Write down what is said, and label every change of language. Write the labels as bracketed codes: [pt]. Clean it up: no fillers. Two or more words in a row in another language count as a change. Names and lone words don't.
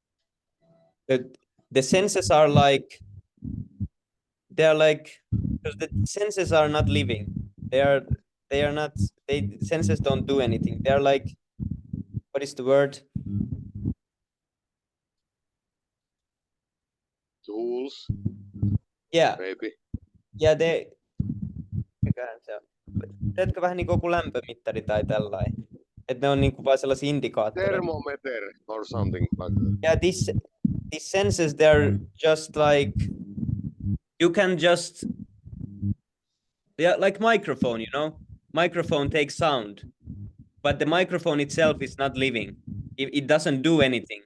[en] The senses are like, they're like, because the senses are not living. They are not, they senses don't do anything. They're like, what is the word? Tools, Yeah, maybe. yeah, [fi] mikähän se on? Tiedätkö, vähän niin kuin joku lämpömittari tai tällainen. Että ne on niin kuin vaan sellaisia indikaattoreita. [en] Thermometer or something like that. Yeah, these senses, they're just like, you can just, they're like microphone, you know? Microphone takes sound, but the microphone itself is not living. It doesn't do anything.